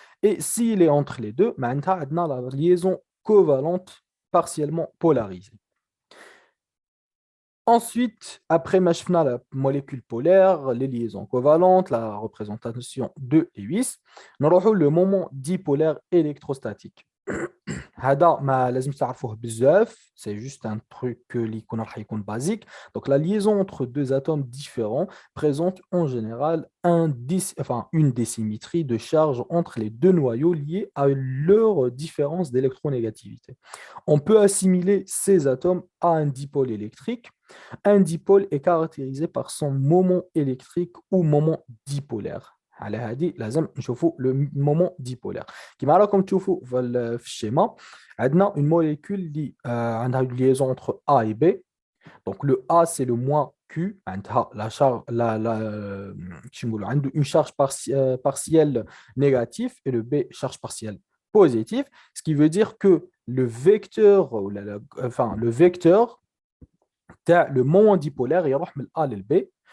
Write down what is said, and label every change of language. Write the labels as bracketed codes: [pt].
[fr] Et s'il est entre les deux, on a la liaison covalente partiellement polarisée. Ensuite, après Machfna, la molécule polaire, les liaisons covalentes, la représentation de Lewis, nous avons le moment dipolaire électrostatique. [ar] هذا ما لازم تعرفوه بزاف, [fr] c'est juste un truc [ar] اللي يكون راح يكون basique. [fr] Donc la liaison entre deux atomes différents présente en général une désymétrie de charge entre les deux noyaux liés à leur différence d'électronégativité. On peut assimiler ces atomes à un dipôle électrique. Un dipôle est caractérisé par son moment électrique ou moment dipolaire. [ar] على هذه لازم نشوفوا [fr] le moment dipolaire. [ar] كما راكم تشوفوا في الشيما عندنا [fr] une molécule [ar] اللي عندها [fr] une liaison entre A et B. Donc le A c'est le moins Q, عندها la charge عنده une charge partielle négative et le B charge partielle positive, ce qui veut dire que le vecteur le vecteur le moment dipolaire [ar] يروح من A لل B.